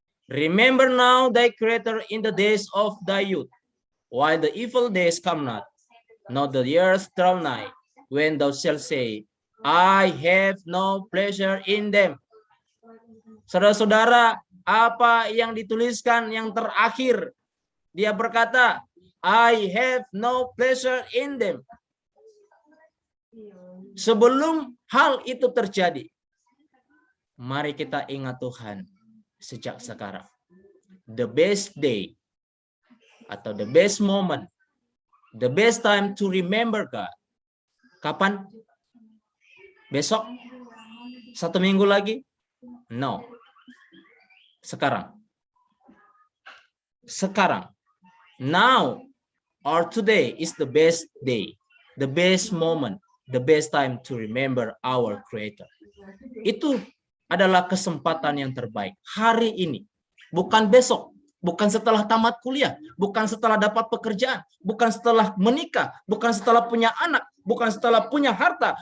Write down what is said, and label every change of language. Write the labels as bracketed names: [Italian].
[English] Remember now thy Creator in the days of thy youth, while the evil days come not, not the years draw nigh, when thou shalt say, I have no pleasure in them. [Indonesian] Saudara-saudara, apa yang dituliskan yang terakhir? Dia berkata, [English] I have no pleasure in them. [Indonesian] Sebelum hal itu terjadi, mari kita ingat Tuhan sejak sekarang. [English] The best day atau the best moment, the best time to remember God. [Indonesian] Kapan? Besok? 1 minggu lagi? [English] No. [Indonesian] Sekarang. Sekarang. [English] Now or today is the best day, the best moment, the best time to remember our Creator. [Indonesian] Itu adalah kesempatan yang terbaik. Hari ini. Bukan besok. Bukan setelah tamat kuliah. Bukan setelah dapat pekerjaan. Bukan setelah menikah. Bukan setelah punya anak. Bukan setelah punya harta.